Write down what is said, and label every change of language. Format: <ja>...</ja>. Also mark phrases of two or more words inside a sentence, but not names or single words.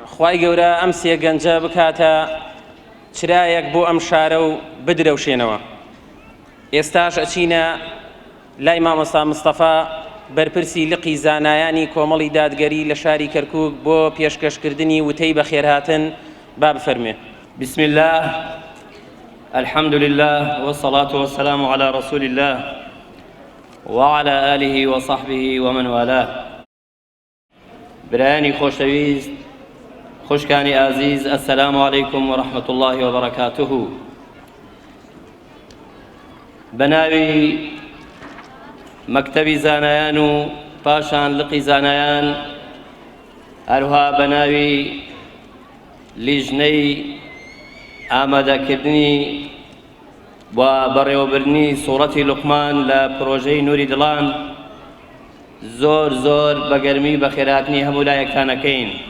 <ckb>خوای گەورە ئەم سێ گەنجە بکاتە چرایەک بۆ ئەم شارە و بدرەوشێنەوە. ئێستاش ئەچینە لای مامۆستا مستەفا بەرپرسی لقی زانایانی کۆمەڵی دادگەری لە شاری کەرکووک بۆ پێشکەشکردنی وتەی بەخێرهاتن با بفەرمێ.</ckb> <ar>بسم الله الحمد لله والصلاة والسلام على رسول الله وعلى آله وصحبه ومن والاه.</ar> <ckb>برایانی خۆشەویست، خوشکانی ئازیز،</ckb> <ar>السلام عليكم ورحمة الله وبركاته.</ar> <ckb>بناوی مەکتەبی زانایان و پاشان لقی زانایان، هەروها بەناوی لیژنەی ئامادەکردنی و بەڕێوەبردنی سوورەتی لوقمان لە پرۆژەی نووری دڵان زۆر زۆر بەگەرمی بەخێرهاتنی هەموو لایەکتانەکەین.</ckb>